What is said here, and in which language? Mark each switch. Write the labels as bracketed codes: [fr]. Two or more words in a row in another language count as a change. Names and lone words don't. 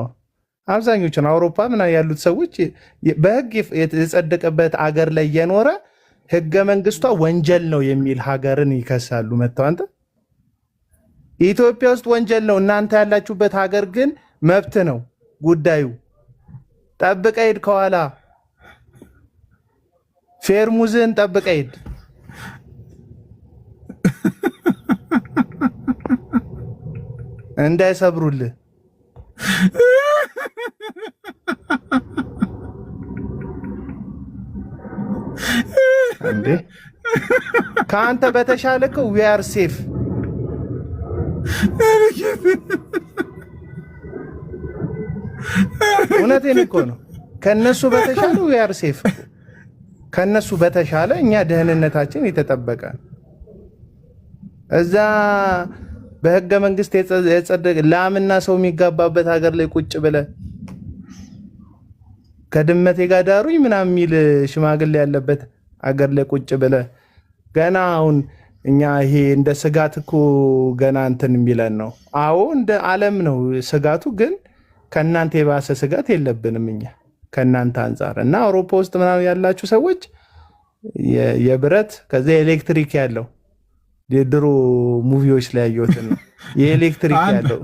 [am] አብዛኞቹን አውሮፓ ምናምን ያሉት ሰዎች በህግ የጸደቀበት ሀገር ላይ የኖረ ህገ መንግስቷ ወንጀል ነው የሚል ሀገርን ይከሳሉ። መተው አንተ ኢትዮጵያ ውስጥ ወንጀል ነው፣ እናንተ ያላችሁበት ሀገር ግን መብት ነው ጉዳዩ። ጠብቀህ ሂድ፣ ከኋላ ፌርሙዝን ጠብቀህ ሂድ። እንዳይሰብሩልህ እንዴ። ከአንተ በተሻለ እኮ [en] we are safe። [am] እውነቴን እኮ ነው። ከነሱ በተሻለ [en] we are safe። [am] ከነሱ በተሻለ እኛ ደህንነታችን የተጠበቀ እዛ በህገ መንግስት የጸደቀ ላምና ሰው የሚጋባበት ሀገር ላይ ቁጭ ብለ ከድመቴ ጋር ዳሩኝ ምናምን የሚል ሽማግሌ ያለበት ሀገር ላይ ቁጭ ብለ ገና አሁን እኛ ይሄ እንደ ስጋት እኮ ገና እንትን የሚለን ነው። አዎ እንደ ዓለም ነው ስጋቱ፣ ግን ከእናንተ የባሰ ስጋት የለብንም እኛ ከእናንተ አንጻር። እና አውሮፓ ውስጥ ምናምን ያላችሁ ሰዎች የብረት ከዛ ኤሌክትሪክ ያለው የድሮ ሙቪዎች ላይ ያየሁትን ነው። የኤሌክትሪክ ያለው